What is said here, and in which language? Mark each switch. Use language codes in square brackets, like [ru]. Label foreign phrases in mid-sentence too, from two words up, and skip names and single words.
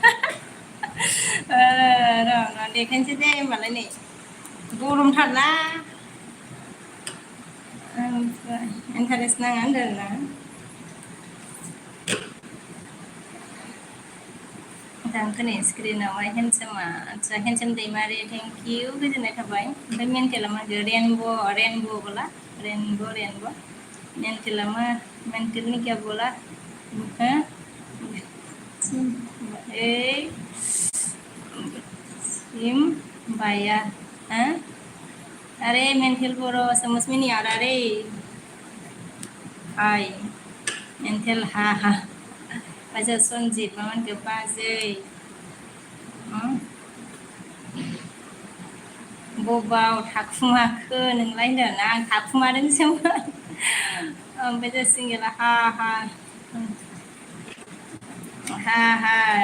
[brx] र' देखायनोसै दे होमबालाय नै गरमथारना ओमफ्राय इन्टारेस्ट नाङा होनदों ना दांखो नै स्क्रिनावहाय हेन्डसामा आदसा हेन्डसाम दैमारि [en] thank you [brx] गोजोननाय थाबाय ओमफ्राय मेन्टेला मा रेनब'ला रेनब' मेन्टेला मा मेन्टेलनि [hi] क्या बोला हो [brx] ए सिम बाया हा [hi] अरे मेन्टेल बर' समझ में नहीं आ रहा रे [brx] हाय मेन्टेल हा बाजै सनजित मा होनखो बाजै बबाव थाखुमाखो नोंलाय होनदों आं थाखुमादोंसोमोन ओमफ्राय जों सिंगेला हा हा